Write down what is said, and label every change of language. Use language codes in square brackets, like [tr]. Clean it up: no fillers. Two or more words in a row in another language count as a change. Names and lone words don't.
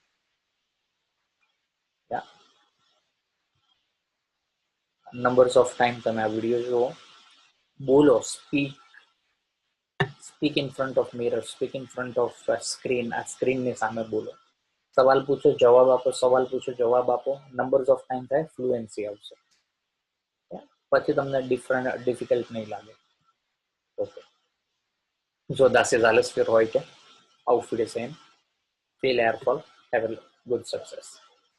[en] numbers of time [gu] તમે આ વિડીયો જુઓ, બોલો, [en] speak in front of mirror, speak in front of screen. [gu] આ સ્ક્રીનની સામે બોલો. સવાલ પૂછો, જવાબ આપો, સવાલ પૂછો, જવાબ આપો. [en] numbers of time [gu] થાય, ફ્લુએન્સી આવશે. પછી તમને ડિફિકલ્ટ નહીં લાગે. ઓકે, [de] so das ist alles für heute. Auf Wiedersehen. Viel Erfolg. [en] Have a good success.